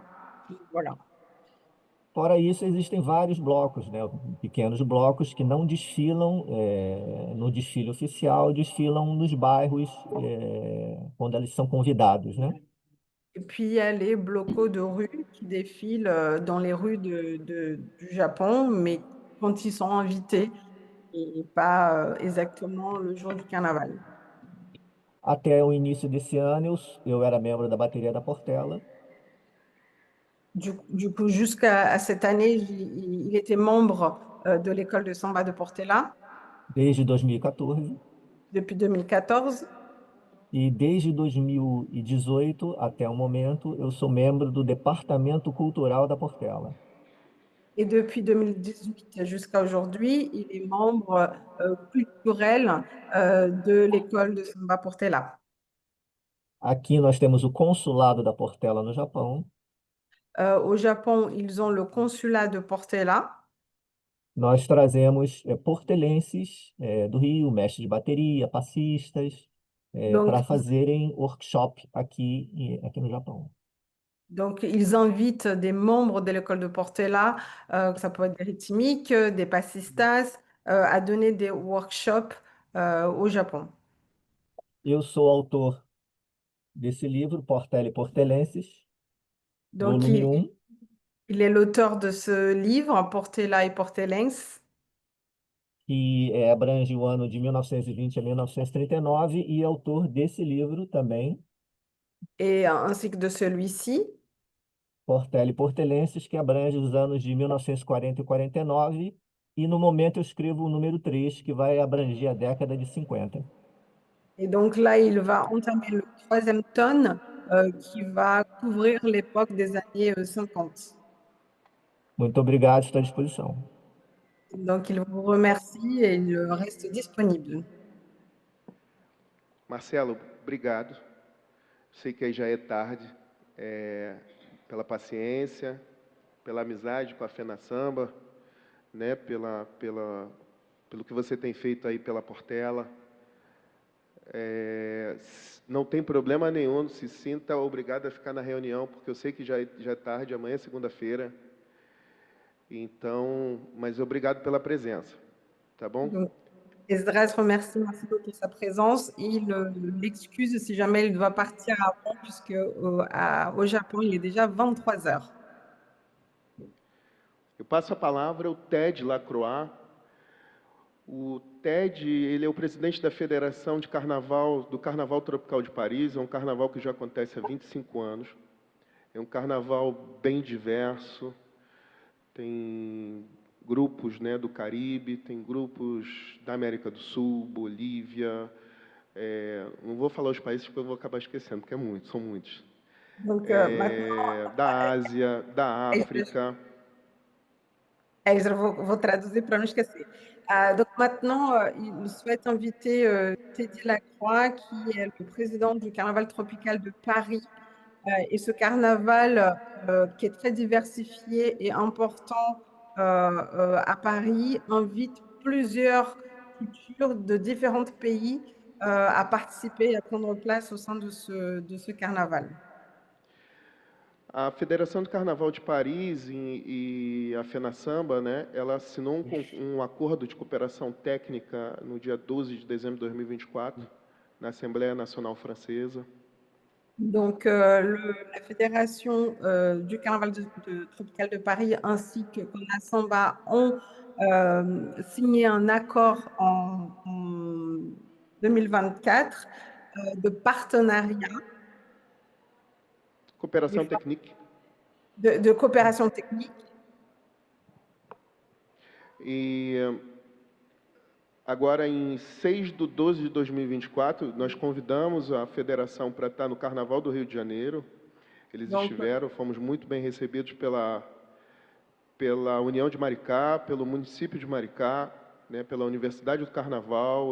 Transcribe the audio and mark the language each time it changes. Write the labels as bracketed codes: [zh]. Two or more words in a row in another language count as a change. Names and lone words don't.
[fr] Voilà. [pt] Fora isso, existem vários blocos, né, pequenos blocos que não desfilam no desfile oficial, desfilam nos bairros quando eles são convidados, né? [fr] Et puis, il y a les blocos de rue qui défilent dans les rues du Japon, mais quand ils sont invités et pas exactement le jour du carnaval. [pt] Até o início desse ano, eu era membro da bateria da Portela. [fr] Du coup, jusqu'à cette année, il était membre de l'école de samba de Portela [pt] Desde 2014. [fr] depuis 2014. [pt] E desde 2018 até o momento, eu sou membro do Departamento Cultural da Portela. [fr] Et depuis 2018 jusqu'à aujourd'hui, il est membre culturel de l'école de samba Portela. [pt] Aqui nós temos o consulado da Portela no Japão. [fr] Au Japon, ils ont le consulat de Portela. [pt] Nós trazemos portelenses do Rio, mestres de bateria, passistas, [fr] Donc, [pt] para fazerem workshop aqui no Japão. [fr] donc, ils invitent des membres de l'école de Portela, que ça peut être des rythmiques, des passistas, à donner des workshops au Japon. [pt] Eu sou autor desse livro, Portela e Portelenses, [fr] Donc, [pt] volume 1. [fr] il est l'auteur de ce livre, Portela et Portelenses, [pt] Que abrange o ano de 1920 a 1939, e autor desse livro também, [fr] et ainsi que de celui-ci. [pt] Portela e Portelenses, que abrange os anos de 1940 e 49, e no momento eu escrevo o número 3, que vai abranger a década de 50. [fr] Et donc là, il va entamer le troisième tome qui va couvrir l'époque des années 50. [pt] Muito obrigado, estou à disposição. [fr] Donc, il vous remercie et il reste disponible. [pt] Marcelo, obrigado. Sei que aí já é tarde, pela paciência, pela amizade com a Fena Samba, né, pelo que você tem feito aí pela Portela. Não tem problema nenhum, se sinta obrigado a ficar na reunião, porque eu sei que já é tarde, amanhã é segunda-feira. Então, mas obrigado pela presença, tá bom? [fr] Donc, Esdras remercie Marcelo pour sa présence et il l'excuse si jamais il doit partir avant, puisque au Japão, il est déjà 23 heures. [pt] Eu passo a palavra ao Ted Lacroix. O Ted, ele é o presidente da Federação de Carnaval, do Carnaval Tropical de Paris. É um carnaval que já acontece há 25 anos. É um carnaval bem diverso. Tem grupos, né, do Caribe, tem grupos da América do Sul, Bolívia. Não vou falar os países porque eu vou acabar esquecendo, porque são muitos. [fr] Donc, maintenant, [pt] Da Ásia, da África. Je vou traduzir para não esquecer. [fr] Donc maintenant, il souhaite inviter Teddy Lacroix, qui est le président du Carnaval tropical de Paris. Et ce carnaval, qui est très diversifié et important à Paris, invite plusieurs cultures de différents pays à participer et à prendre place au sein de ce carnaval. [pt] A Federação de Carnaval de Paris e a FENASAMBA, né, ela assinou um acordo de cooperação técnica no dia 12 de dezembro de 2024, na Assembleia Nacional Francesa. [fr] Donc, la Fédération du Carnaval tropical de Paris ainsi que FENASAMBA ont signé un accord en 2024 de partenariat. [pt] Cooperação técnica. [fr] De coopération technique. [pt] E agora, em 6 de 12 de 2024, nós convidamos a federação para estar no Carnaval do Rio de Janeiro. Eles estiveram, fomos muito bem recebidos pela União de Maricá, pelo município de Maricá, né, pela Universidade do Carnaval.